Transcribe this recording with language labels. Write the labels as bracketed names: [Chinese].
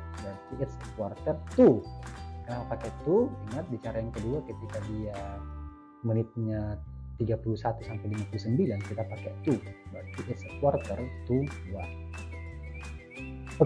[English] Berarti it's a quarter to. [Indonesian] Kenapa pakai to? Ingat di cara yang kedua ketika dia menitnya 31 sampai 59 kita pakai to. [English] Berarti it's a quarter to 1.